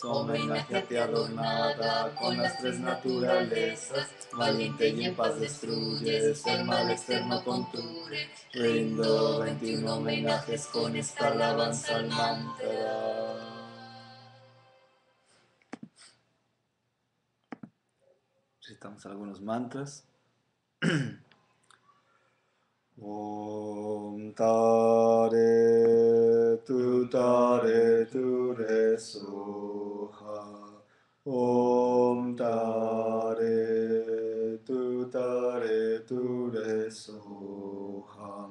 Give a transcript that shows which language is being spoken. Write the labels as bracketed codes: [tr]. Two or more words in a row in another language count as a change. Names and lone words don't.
[es] Homenaje a ti adornada con las 3 naturalezas, valiente y en paz destruyes el mal externo con tu. Rindo 21 homenajes con esta alabanza al mantra. Recitamos algunos mantras. [sa] Om tare tu re soha. Om tare tu re soha.